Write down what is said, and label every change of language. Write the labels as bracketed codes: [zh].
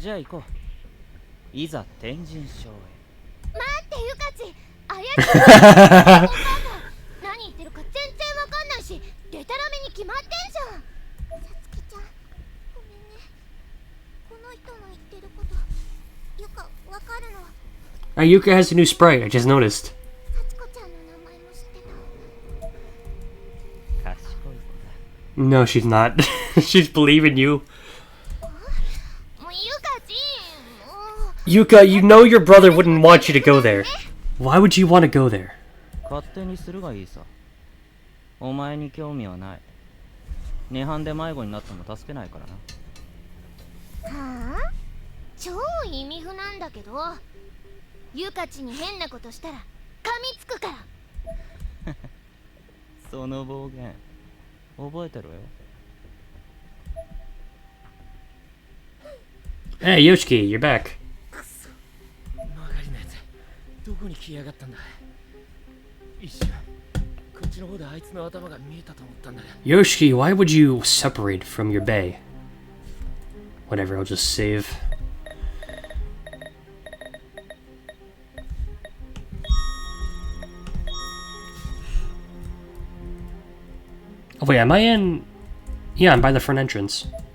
[ja] じゃあ行こう。いざ天神症へ。待ってユカチ、あやつお母さん何言ってるか全然わかんないし、デタラメに決まってんじゃん。さつきちゃんごめんね。この人の言ってることユカわかるの。 [en] Yuka has a new sprite, I just noticed. [ja] さちこちゃんの名前も知ってた。賢い子だ。 [en] No, she's not. She's believing you. [ja] もうユカチ、 [en] Yuka, you know your brother wouldn't want you to go there. Why would you want to go there? [ja] 勝手にするがいいさ。お前に興味はない。涅槃で迷子になっても助けないからな。はあ？超意味不なんだけど、ユカチに変なことしたら噛みつくから。その暴言覚えてろよ。 [en] Hey, Yoshiki, you're back. [ja] 曲がりのやつどこに消えやがったんだ。一瞬こっちの方であいつの頭が見えたと思ったんだが。 [en] Yoshiki, why would you separate from your bae? Whatever, I'll just save. Oh wait, am I in? Yeah, I'm by the front entrance.